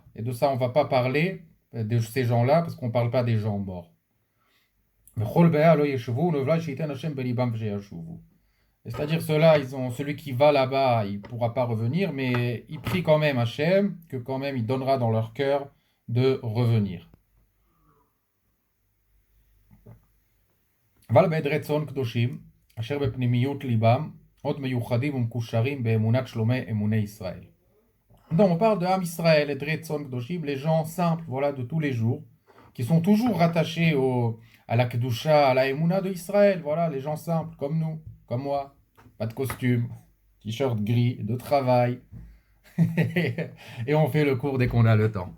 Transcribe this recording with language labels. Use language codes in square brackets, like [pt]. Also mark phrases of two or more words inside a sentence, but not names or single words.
[fr] Et de ça, on ne va pas parler de ces gens-là parce qu'on ne parle pas des gens morts. C'est-à-dire ceux-là, celui qui va là-bas, il ne pourra pas revenir, mais il prie quand même Hashem que quand même il donnera dans leur cœur de revenir. [he] אבל בעדרי צאן קדושים, אשר בפנימיות ליבם, עוד מיוחדים ומקושרים באמונת שלומי אמוני ישראל. [fr] Donc on parle de [he] עם ישראל, עדרי צאן קדושים, [fr] les gens simples, voilà, de tous les jours, qui sont toujours rattachés à la Kedusha, à la Emouna de Israël, voilà, les gens simples, comme nous, comme moi, pas de costume, t-shirt gris, de travail, et on fait le cours dès qu'on a le temps.